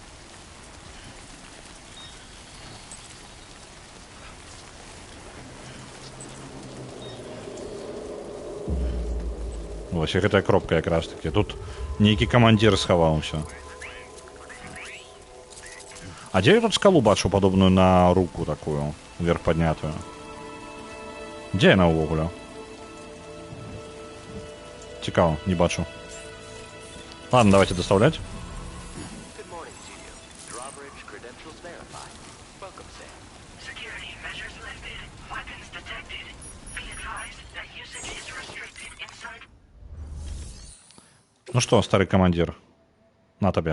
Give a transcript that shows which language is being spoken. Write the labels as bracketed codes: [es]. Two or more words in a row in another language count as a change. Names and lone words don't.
[be] Вось, і гэтая кропка якраз таки. Тут нейкі камандзір схаваўся. А дзе я тут скалу бачу, падобную на руку такую, вверх паднятую? Дзе яна ўвогуле? Цікава, не бачу. [ru] Ладно, давайте доставлять. Ну что, старый командир, [be] на табе.